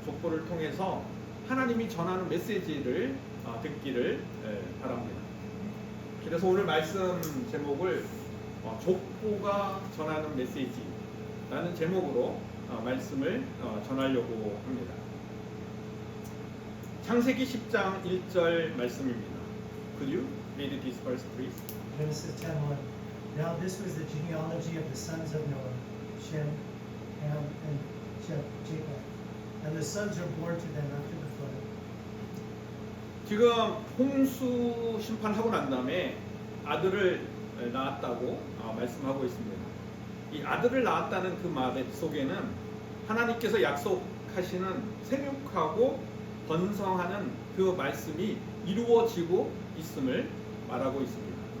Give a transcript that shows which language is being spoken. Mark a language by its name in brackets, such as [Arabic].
[Korean] 족보를 통해서 하나님이 전하는 메시지를 듣기를 바랍니다. 그래서 오늘 말씀 제목을 족보가 전하는 메시지라는 제목으로 말씀을 전하려고 합니다. 창세기 10장 1절 말씀입니다. [English] Could you read this verse, please? Genesis 10:1. Now this was the genealogy of the sons of Noah, Shem, Ham, and Japheth. And the sons are born to them after the flood. [Korean] 지금 홍수 심판하고 난 다음에 아들을 낳았다고 말씀하고 있습니다. 이 아들을 낳았다는 그 말 속에는 하나님께서 약속하시는 생육하고 번성하는 그 말씀이 이루어지고 있음을 말하고 있습니다.